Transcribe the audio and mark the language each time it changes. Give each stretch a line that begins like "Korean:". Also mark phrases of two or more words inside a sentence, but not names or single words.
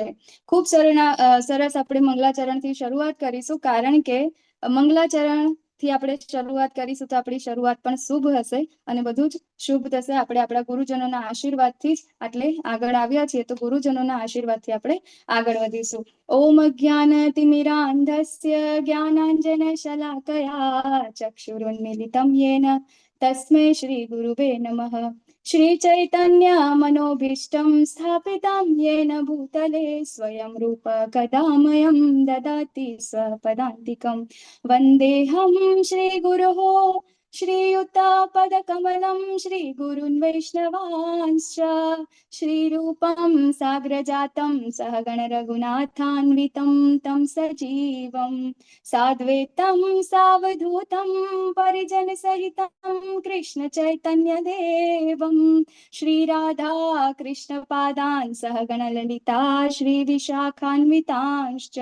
Gujarati: ખૂબ સરસ આપણે મંગલાચરણથી શરૂઆત કરીશું, કારણ કે મંગલાચરણથી આપણે શરૂઆત કરીશું તો આપણી શરૂઆત પણ શુભ હશે અને બધું જ શુભ થશે। આપણે આપણા ગુરુજનોના આશીર્વાદથી જ આટલે આગળ આવ્યા છીએ, તો ગુરુજનોના આશીર્વાદથી આપણે આગળ વધીશું।
Sanskrit: ओम अज्ञानतिमिरान्धस्य ज्ञानांजनशलाकया चक्षुरुन्मिलितं येन तस्मै श्री गुरुवे नमः। श्री चैतन्य मनोभीष्टं स्थापितं येन भूतले स्वयं रूप कदा मह्यं ददाति स्वपदान्तिकं। वन्देऽहं श्रीगुरोः श्रीयुतापदकमलं श्रीगुरून् वैष्णवांश्च, श्रीरूपं साग्रजातं सहगण रघुनाथान्वितं तं सजीवं साद्वैतं सावधूतं परिजनसहितं कृष्ण चैतन्य देवं श्रीराधा कृष्णपादान् सहगण ललिता श्रीविशाखान्वितांश्च।